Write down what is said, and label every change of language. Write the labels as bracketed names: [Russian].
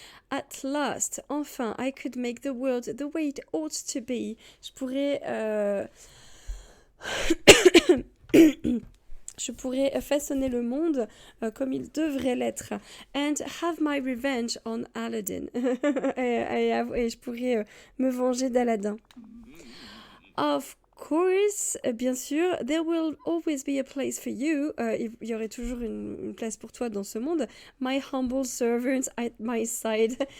[English] At last, [French] enfin, [English] I could make the world the way it ought to be. [French] Je pourrais je pourrais façonner le monde comme il devrait l'être. [English] And have my revenge on Aladdin. [French] et je pourrais me venger d'Aladin. [English] Of course, [French] bien sûr, [English] there will always be a place for you. [French] Il y aurait toujours une place pour toi dans ce monde. [English] My humble servant at my side.